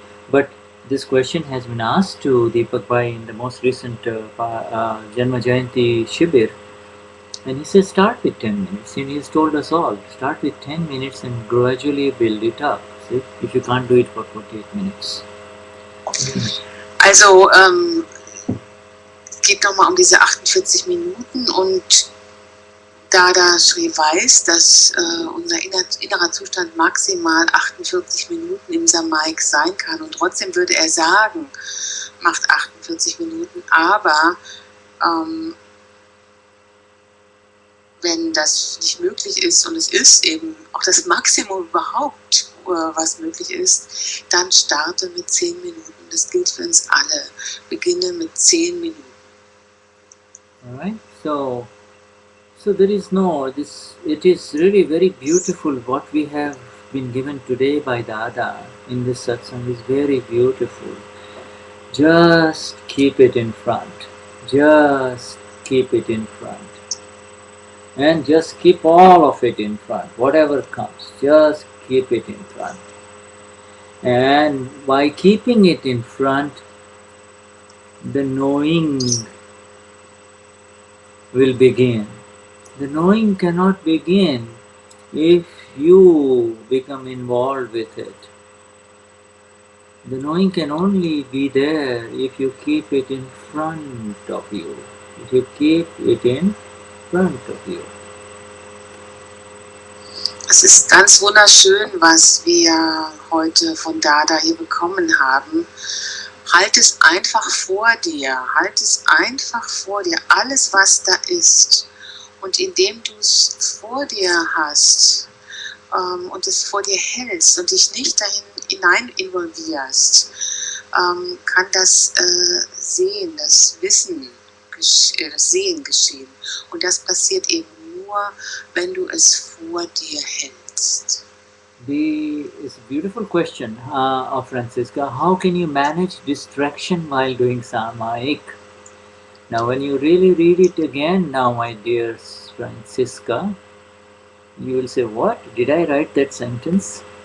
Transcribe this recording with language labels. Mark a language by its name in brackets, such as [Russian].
[English] But this question has been asked to Deepak Bhai in the most recent Janma Jayanti Shibir. And he says, start with 10 minutes. And he's told us all, start with 10 minutes and gradually build it up. See? If you can't do it for 48 minutes. [German] Also, geht nochmal um diese 48 Minuten und Dadashri weiß, dass unser innerer Zustand maximal 48 Minuten im Samayik sein kann und trotzdem würde er sagen, macht 48 Minuten, aber wenn das nicht möglich ist und es ist eben auch das Maximum überhaupt, was möglich ist, dann starte mit 10 Minuten. Das gilt für uns alle. Beginne mit 10 Minuten. [English] Alright, so there is it is really very beautiful what we have been given today by Dada in this satsang is very beautiful. Just keep it in front. Just keep it in front. And just keep all of it in front. Whatever comes, just keep it in front. And by keeping it in front, the knowing will begin. The knowing cannot begin if you become involved with it. The knowing can only be there if you keep it in front of you. If you keep it in front of you. [German] Es ist ganz wunderschön, was wir heute von Dada hier bekommen haben. Halt es einfach vor dir. Halt es einfach vor dir. Alles, was da ist. Und indem du es vor dir hast und es vor dir hältst und dich nicht dahin hinein involvierst, kann das Sehen, das Wissen, das Sehen geschehen. Und das passiert eben nur, wenn du es vor dir hältst. [English] It's a beautiful question of Franscisca. How can you manage distraction while doing Samayik? Now when you really read it again now, my dear Franscisca, you will say, what? Did I write that sentence?